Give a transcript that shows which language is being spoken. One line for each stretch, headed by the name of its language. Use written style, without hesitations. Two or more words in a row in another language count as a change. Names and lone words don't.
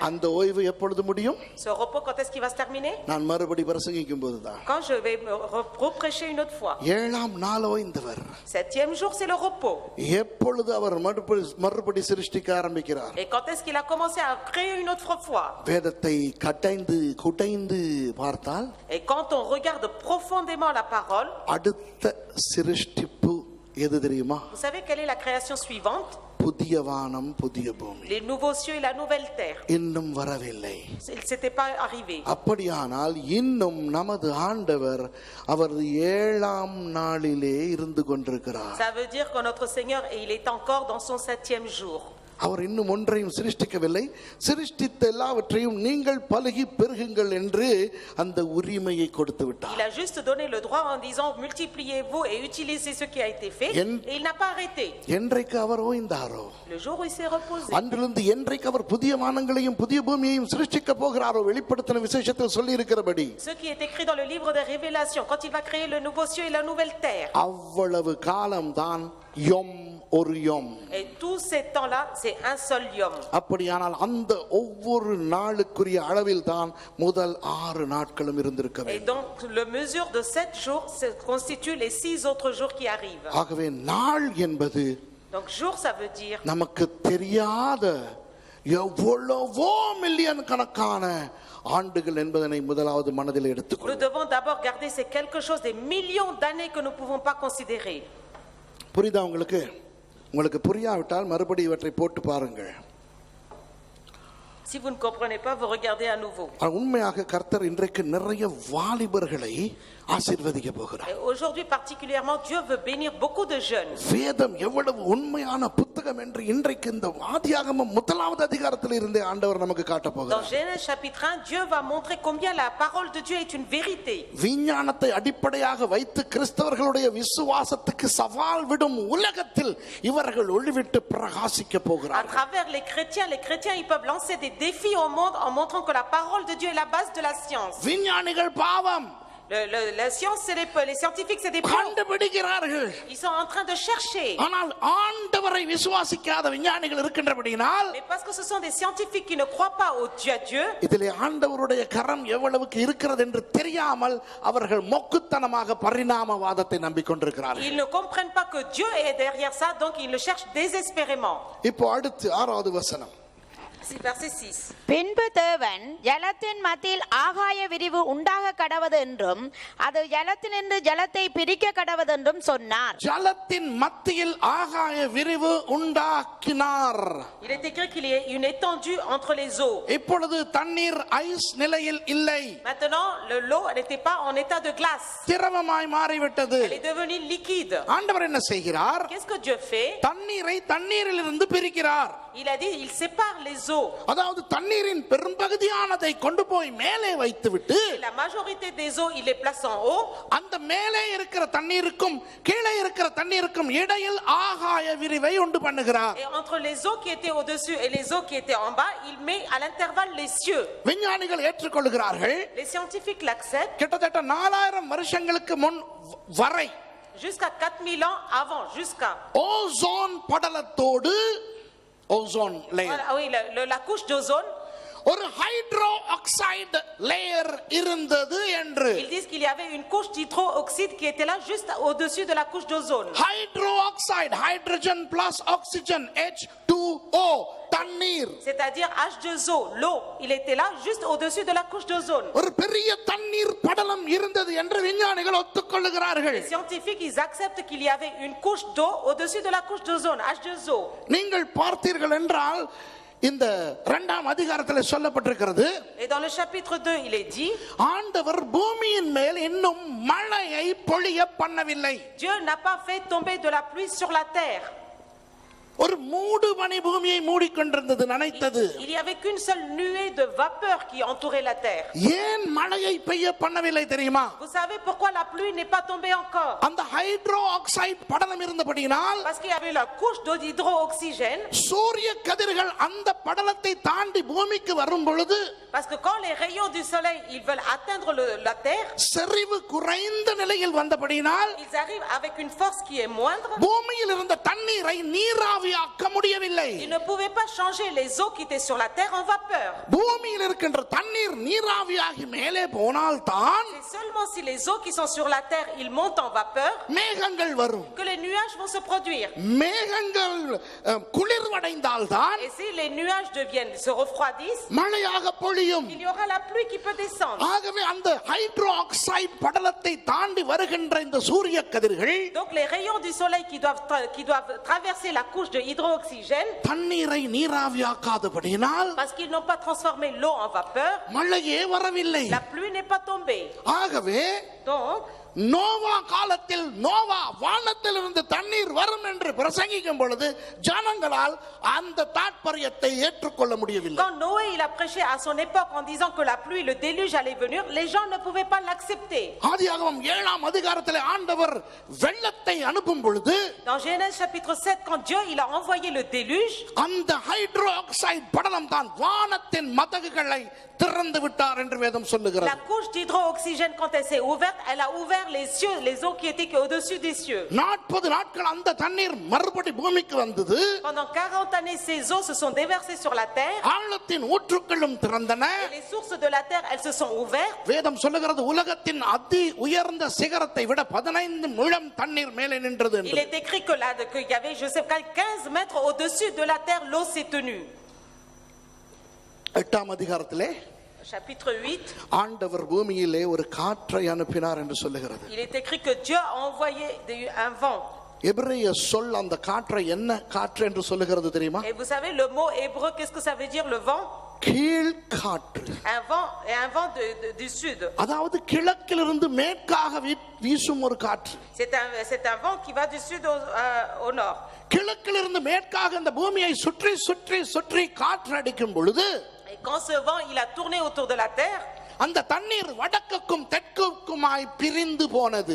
Tamil: அந்த ஓய்வு எப்பொழுது முடியும்?
French: Ce repos, quand est-ce qu'il va se terminer?
Tamil: நான் மறுபடி பிரசங்கிக்கும் போதுதான்.
French: Quand je vais me reprêcher une autre fois.
Tamil: 7ஆம் நாள் ஓய்ந்தவர்
French: 7e jour, c'est le repos.
Tamil: எப்பொழுது அவர் மறுபடி சிருஷ்டிக்க ஆரம்பிக்கிறார்?
French: Et quand est-ce qu'il a commencé à créer une autre fois?
Tamil: வேதத்தை குடைந்து பார்த்தால்
French: Et quand on regarde profondément la parole,
Tamil: அடுத்த சிருஷ்டிப்பு எது தெரியுமா?
French: vous savez quelle est la création suivante?
Tamil: புதிய வானம் புதிய பூமி.
French: Les nouveaux cieux et la nouvelle terre.
Tamil: இன்னும் வரவில்லை.
French: Il s'était pas arrivé.
Tamil: அப்படியானால் இன்னும் நமது ஆண்டவர் அவர் 7ஆம் நாளிலே இருந்து கொண்டிருக்கிறார்.
French: Ça veut dire que notre Seigneur, il est encore dans son 7e jour.
Tamil: அவர் இன்னும் ஒன்றையும் சிருஷ்டிக்கவில்லை, சிருஷ்டித்த எல்லாவற்றையும் நீங்கள் பலுகி பெருகுங்கள் என்று அந்த உரிமையை கொடுத்து விட்டார்.
French: Il a juste donné le droit en disant multipliez-vous et utilisez ce qui a été fait, et il n'a pas arrêté.
Tamil: என்றைக்கு அவர் ஓய்ந்தாரோ,
French: Le jour où il s'est reposé,
Tamil: அன்றிலிருந்து என்றைக்கு அவர் புதிய வானங்களையும் புதிய பூமியையும் சிருஷ்டிக்க போகிறாரோ, வெளிப்படுத்தின விசேஷத்தில் சொல்லி இருக்கிறபடி
French: ce qui est écrit dans le livre des Révélations, quand il va créer le nouveau ciel et la nouvelle terre,
Tamil: அவ்வளவு காலம்தான் யோம் ஒரு யோம்.
French: et tous ces temps-là, c'est un seul yom.
Tamil: அப்படியானால் அந்த ஒவ்வொரு நாளுக்குரிய அளவில் தான் முதல் 6 நாட்களும் இருந்திருக்க
French: Et
Tamil: வேண்டும்.
French: donc, la mesure de 7 jours constitue les 6 autres jours qui arrivent.
Tamil: ஆகவே நாள் என்பது
French: Donc, jour, ça veut dire
Tamil: நமக்கு தெரியாத எவ்வளவோ மில்லியன் கணக்கான ஆண்டுகள் என்பதனை முதலாவது மனதில்
French: nous
Tamil: எடுத்துக்கொள்ளும்.
French: devons d'abord garder c'est quelque chose des millions d'années que nous ne pouvons pas considérer.
Tamil: புரியுதா உங்களுக்கு? உங்களுக்கு புரியாவிட்டால் மறுபடி இவற்றை போட்டு பாருங்கள்.
French: Si vous ne comprenez pas, vous regardez à nouveau.
Tamil: உண்மையாக கர்த்தர் இன்றைக்கு நிறைய வாலிபர்களை ஆசீர்வதிக்க போகிறார்.
French: Et aujourd'hui particulièrement, Dieu veut bénir beaucoup de jeunes.
Tamil: வேதம் எவ்வளவு உண்மையான புத்தகம் என்று இன்றைக்கு இந்த ஆதியாகமம் முதலாவது அதிகாரத்தில் இருந்தே ஆண்டவர் நமக்கு காட்ட
French: Dans
Tamil: போகிறார்.
French: Genèse chapitre 1, Dieu va montrer combien la parole de Dieu est une vérité.
Tamil: விஞ்ஞானத்தை அடிப்படையாக வைத்து கிறிஸ்தவர்களுடைய விசுவாசத்துக்கு சவால் விடும் உலகத்தில் இவர்கள் ஒளிவிட்டு பிரகாசிக்க
French: À
Tamil: போகிறார்கள்.
French: travers les chrétiens, ils peuvent lancer des défis au monde en montrant que la parole de Dieu est la base de la science.
Tamil: விஞ்ஞானிகள் பாவம்
French: La science, c'est les scientifiques, c'est des pauvres.
Tamil: கண்டுபிடிக்கிறார்கள்.
French: Ils sont en train de chercher.
Tamil: ஆனால் ஆண்டவரை விசுவாசிக்காத விஞ்ஞானிகள் இருக்கின்றபடியால்
French: Mais parce que ce sont des scientifiques qui ne croient pas au Dieu,
Tamil: இதிலே ஆண்டவருடைய கரம் எவ்வளவுக்கு இருக்கிறது என்று தெரியாமல் அவர்கள் மொக்குத்தனமாக பரிணாமவாதத்தை நம்பிக்கொண்டிருக்கிறார்கள்.
French: ils ne comprennent pas que Dieu est derrière ça, donc ils le cherchent désespérément.
Tamil: இப்போ அடுத்து 6வது வசனம்.
French: C'est verset 6.
Tamil: பின்பு தேவன் ஜலத்தின் மத்தியில் ஆகாய விரிவு உண்டாக கடவது என்றும் அது ஜலத்தினின்று ஜலத்தை பிரிக்க கடவது என்றும் சொன்னார். ஜலத்தின் மத்தியில் ஆகாய விரிவு உண்டாக்கினார்.
French: Il est écrit qu'il y a une étendue entre les eaux.
Tamil: இப்பொழுது தண்ணீர் ஐஸ் நிலையில் இல்லை,
French: Maintenant, l'eau n'était pas en état de glace.
Tamil: திரவமாய் மாறிவிட்டது.
French: Elle est devenue liquide.
Tamil: ஆண்டவர் என்ன செய்கிறார்?
French: Qu'est-ce que Dieu fait?
Tamil: தண்ணீரை தண்ணீரிலிருந்து பிரிக்கிறார்.
French: Il a dit, il sépare les eaux.
Tamil: அதாவது தண்ணீரின் பெரும்பகுதியானதை கொண்டு போய் மேலே வைத்துவிட்டு
French: Et la majorité des eaux, il les place en haut.
Tamil: அந்த மேலே இருக்கிற தண்ணீருக்கும் கீழே இருக்கிற தண்ணீருக்கும் இடையில் ஆகாய விரிவை உண்டு பண்ணுகிறார்.
French: Et entre les eaux qui étaient au-dessus et les eaux qui étaient en bas, il met à l'intervalle les cieux.
Tamil: விஞ்ஞானிகள் ஏற்றுக்கொள்கிறார்கள்.
French: Les scientifiques l'acceptent.
Tamil: கிட்டத்தட்ட 4000 வருஷங்களுக்கு முன் வரை
French: Jusqu'à 4000 ans avant, jusqu'à.
Tamil: ஓசோன் படலத்தோடு
English: ozone layer,
French: Voilà, oui, la couche d'ozone.
Tamil: ஒரு
English: hydro oxide layer
Tamil: இருந்தது என்று.
French: Ils disent qu'il y avait une couche d'hydroxyde qui était là juste au-dessus de la couche d'ozone.
English: hydro oxide, hydrogen plus oxygen,
Tamil: H2O, தண்ணீர்.
French: C'est-à-dire H2O, l'eau, il était là juste au-dessus de la couche d'ozone.
Tamil: ஒரு பெரிய தண்ணீர் படலம் இருந்தது என்று விஞ்ஞானிகள் ஒத்துக்கொள்கிறார்கள்.
French: Les scientifiques, ils acceptent qu'il y avait une couche d'eau au-dessus de la couche d'ozone, H2O.
Tamil: நீங்கள் பார்த்தீர்கள் என்றால் இந்த 2ஆம் அதிகாரத்தில் சொல்லப்பட்டிருக்கிறது,
French: Et dans le chapitre 2, il est dit,
Tamil: ஆண்டவர் பூமியின் மேல் இன்னும் மழையை பொழிய பண்ணவில்லை.
French: Dieu n'a pas fait tomber de la pluie sur la terre.
Tamil: ஒரு மூடு பனி பூமியை மூடிக்கொண்டிருந்தது, நனைத்தது.
French: Il y avait qu'une seule nuée de vapeur qui entourait la terre.
Tamil: ஏன் மழையை பெய்ய பண்ணவில்லை தெரியுமா?
French: Vous savez pourquoi la pluie n'est pas tombée encore?
Tamil: அந்த
English: hydro oxide
Tamil: படலம் இருந்தபடியினால்
French: Parce qu'il y avait la couche d'hydrooxygène.
Tamil: சூரிய கதிர்கள் அந்த படலத்தை தாண்டி பூமிக்கு வரும் பொழுது
French: Parce que quand les rayons du soleil, ils veulent atteindre la terre,
Tamil: செறிவு குறைந்த நிலையில் வந்தபடியினால்
French: ils arrivent avec une force qui est moindre.
Tamil: பூமியில் இருந்த தண்ணீரை நீராவியாக்க முடியவில்லை.
French: Ils ne pouvaient pas changer les eaux qui étaient sur la terre en vapeur.
Tamil: பூமியில் இருக்கின்ற தண்ணீர் நீராவியாகி மேலே போனால் தான்
French: C'est seulement si les eaux qui sont sur la terre, ils montent en vapeur,
Tamil: மேகங்கள் வரும்.
French: que les nuages vont se produire.
Tamil: மேகங்கள் குளிர்வடைந்தால் தான்
French: Et si les nuages se refroidissent,
Tamil: மழையாக பொழியும்.
French: il y aura la pluie qui peut descendre.
Tamil: ஆகவே அந்த
English: hydro oxide
Tamil: படலத்தை தாண்டி வருகின்ற இந்த சூரிய கதிர்கள்
French: Donc les rayons du soleil qui doivent traverser la couche de hydrooxygène,
Tamil: தண்ணீரை நீராவியாக்காதபடியினால்
French: parce qu'ils n'ont pas transformé l'eau en vapeur,
Tamil: மழையே வரவில்லை.
French: la pluie n'est pas tombée.
Tamil: ஆகவே
French: Donc,
Tamil: நோவா காலத்தில் நோவா வானத்தில் இருந்து தண்ணீர் வரும் என்று பிரசங்கிக்கும் பொழுது ஜனங்களால் அந்த தாற்பயத்தை ஏற்றுக்கொள்ள முடியவில்லை.
French: Quand Noé il a prêché à son époque en disant que la pluie, le déluge allait venir, les gens ne pouvaient pas l'accepter.
Tamil: ஆதியாகமம் 7ஆம் அதிகாரத்திலே ஆண்டவர் வெள்ளத்தை அனுப்பும் பொழுது
French: Dans Genèse chapitre 7, quand Dieu il a envoyé le déluge,
Tamil: அந்த
English: hydro oxide
Tamil: படலம் தான் வானத்தின் மதகுகளை திறந்து விட்டார் என்று வேதம் சொல்லுகிறது.
French: la couche d'hydro-oxygène, quand elle s'est ouverte, elle a ouvert les cieux, les eaux qui étaient au-dessus des cieux.
Tamil: 40 நாட்கள் அந்த தண்ணீர் மறுபடி பூமிக்கு வந்தது.
French: Pendant 40 années, ces eaux se sont déversées sur la terre.
Tamil: ஆழத்தின் ஊற்றுக்களும் திறந்தன.
French: Et les sources de la terre, elles se sont ouvertes.
Tamil: வேதம் சொல்லுகிறது உலகத்தின் அதி உயர்ந்த சிகரத்தை விட 15 முழம் தண்ணீர் மேலே நின்றது
French: Il
Tamil: என்று.
French: est écrit que là, qu'il y avait, je sais pas, 15 mètres au-dessus de la terre, l'eau s'est tenue.
Tamil: 8ஆம் அதிகாரத்திலே
French: Chapitre 8,
Tamil: ஆண்டவர் பூமியிலே ஒரு காற்றை அனுப்பினார் என்று சொல்லுகிறது.
French: il est écrit que Dieu a envoyé un vent.
Tamil: எபிரேய சொல் அந்த காற்றை என்ன காற்று என்று சொல்லுகிறது தெரியுமா?
French: Et vous savez, le mot hébreu, qu'est-ce que ça veut dire, le vent?
Tamil: கீழ் காற்று.
French: Un vent du sud.
Tamil: அதாவது கிழக்கிலிருந்து மேற்காக வீசும் ஒரு காற்று.
French: C'est un vent qui va du sud au nord.
Tamil: கிழக்கிலிருந்து மேற்காக இந்த பூமியை சுற்றி சுற்றி சுற்றி காற்று அடிக்கும் பொழுது
French: Et quand ce vent il a tourné autour de la terre,
Tamil: அந்த தண்ணீர் வடக்குக்கும் தெற்குக்குமாய் பிரிந்து போனது.